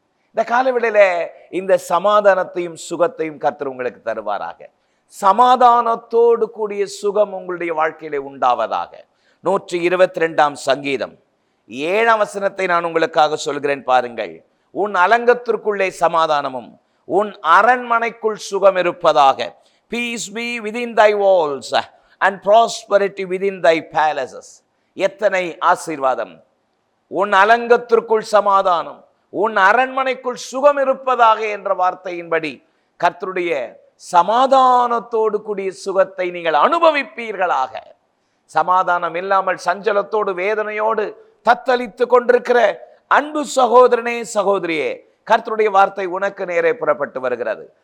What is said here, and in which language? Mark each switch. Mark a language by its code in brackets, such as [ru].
[ta] இந்த காலவெளியில இந்த சமாதானத்தையும் சுகத்தையும் கர்த்தர் உங்களுக்கு தருவாராக. சமாதானத்தோடு கூடிய சுகம் உங்களுடைய வாழ்க்கையில உண்டாவதாக. 122 சங்கீதம் 7 வசனத்தை நான் உங்களுக்காக சொல்கிறேன் பாருங்கள். உன் அலங்கத்திற்குள்ளே சமாதானமும் உன் அரண்மனைக்குள் சுகம் இருப்பதாக. [en] Peace be within thy walls and prosperity within thy palaces. [ta] எத்தனை ஆசீர்வாதம்! உன் அலங்கத்திற்குள் சமாதானம், உன் அரண்மனைக்குள் சுகம் இருப்பதாக என்ற வார்த்தையின்படி கர்த்தருடைய சமாதானத்தோடு கூடிய சுகத்தை நீங்கள் அனுபவிப்பீர்களாக. சமாதானம் இல்லாமல் சஞ்சலத்தோடு வேதனையோடு தத்தளித்து கொண்டிருக்கிற அன்பு சகோதரனே சகோதரியே, கர்த்தருடைய வார்த்தை உனக்கு நேரே புறப்பட்டு வருகிறது.